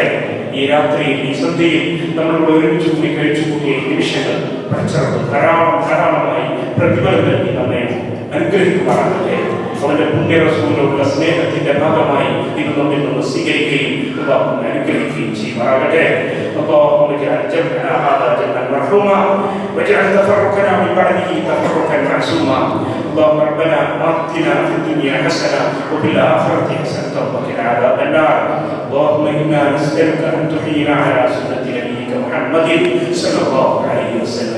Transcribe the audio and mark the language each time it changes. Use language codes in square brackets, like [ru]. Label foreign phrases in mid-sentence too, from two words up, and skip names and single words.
[ml] ഈ രാത്രിയിൽ, ഈ സന്ധ്യയിൽ നമ്മളോട് ഒരുമിച്ച് കൂടി കഴിച്ചു കൂടിയ നിമിഷങ്ങൾ പടച്ചറപ്പ് ധാരാളമായി പ്രതിഫലം നൽകി നമ്മെ അനുഗ്രഹിക്കുമാറാകട്ടെ. അവന്റെ പുണ്യ റസൂലിനോടുള്ള സ്നേഹത്തിന്റെ ഭാഗമായി ഇത് നമ്മിൽ നിന്ന് സ്വീകരിക്കുകയും അനുഗ്രഹിക്കുകയും ചെയ്യുമാറാകട്ടെ. [ar] اللهم اجعل جمعنا هذا جمعا مرحوما واجعل تفرقنا من بعده تفرقا معصوما. اللهم ربنا آتنا في الدنيا حسنة وفي الآخرة حسنة وقنا عذاب النار. اللهم إنا نسألك أن تحيينا على سنة نبيك محمد صلى الله عليه وسلم.